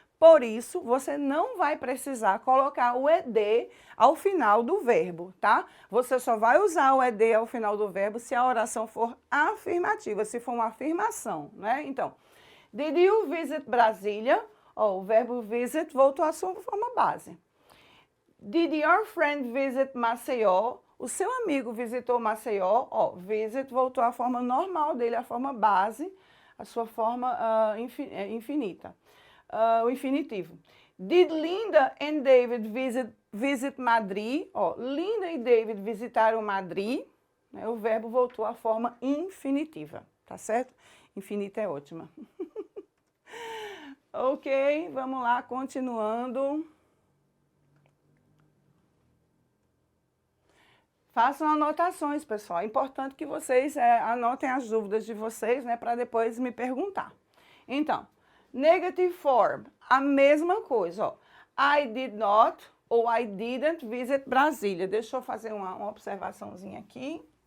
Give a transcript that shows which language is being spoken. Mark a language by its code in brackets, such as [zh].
[pt] Por isso, você não vai precisar colocar o ED ao final do verbo, tá? Você só vai usar o ED ao final do verbo se a oração for afirmativa, se for uma afirmação, né? Então, [en] did you visit Brasília? [pt] O verbo visit voltou à sua forma base. [en] Did your friend visit Maceió? [pt] O seu amigo visitou Maceió? Visit voltou à forma normal dele, a forma base, a sua forma infinita. O infinitivo. [en] Did Linda and David visit Madrid? [pt] Linda e David visitaram Madrid. Né? O verbo voltou à forma infinitiva, tá certo? Infinita é ótima. Ok, vamos lá, continuando. Façam anotações, pessoal. É importante que vocês anotem as dúvidas de vocês, né, para depois me perguntar. Então, negative form, a mesma coisa, ó. [en] I did not ou I didn't visit Brasília. [pt] Deixa eu fazer uma observaçãozinha aqui.